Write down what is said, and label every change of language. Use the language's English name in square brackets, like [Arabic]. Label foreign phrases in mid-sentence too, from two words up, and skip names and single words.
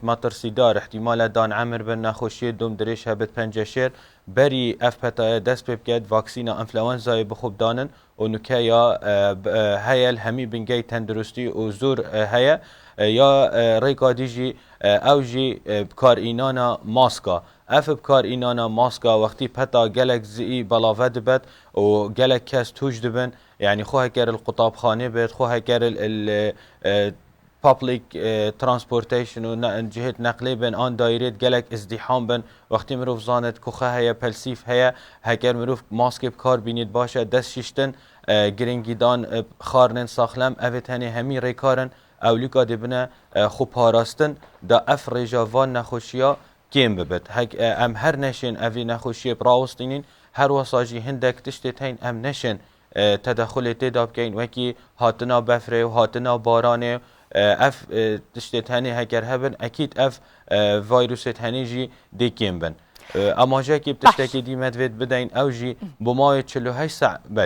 [Kurdish] مەترسیدار احتیمالە دان عەمر بن نەخۆشیە دوم درێژ هەبێت پەنجەشێر بەری ئەف پەتایە دەست پێ بکەێت ڤاکسینە ئەنفلەوەنزای بخوبدانن و نوکەیە هەیە هەمی بنگەی تەندروستی و زۆر هەیە یا ڕێکا دیژی ئەو ژی بکارئینانە ماسکە ئەف بکارئینانە ماسکە وەختی پەتا gelek زئی بەڵاڤە دەبێت و gelek کەس توش دەبن یعنی خۆ هەکەر القوتابخانە بێت خۆ هەکەر [English] public transportation [Kurdish] و جهت نقلی بن آن دایرێت gelek ازدیحام بن وەختی مرۆڤ زانێت کوخە هەیە پەلسیف هەیە هەکەر مرۆڤ ماسکێ بکار بینیت باشە دەست شیشتن گرنگیدان خارنن ساخلەم ئەvێت هەنێ هەمی ڕێکارن ئەولیکا دەبنە خۆپاراستن دا ئەف ڕێژاوان نەخۆشیە کێم ببێت ئەم هەر نەشێن ئەvی نەخۆشیە ڕاوەستینین هەر وەساژی هەندێک تشتێت هەین ئەم نەشێن تەدەخولێ تێدا بکەین وەکی هاتنا بەفرێ و هاتنا بارانێ ئەف تشتێت هەنێ هەگەر هەبن ئەکید ئەف ڤایرۆسێت هەنێژی دێکێم بن ئاماژەیەکی تشتێکی دیمەدوێت بدەین ئەوژی بۆ ماوەی 48 ساعت بەڵێ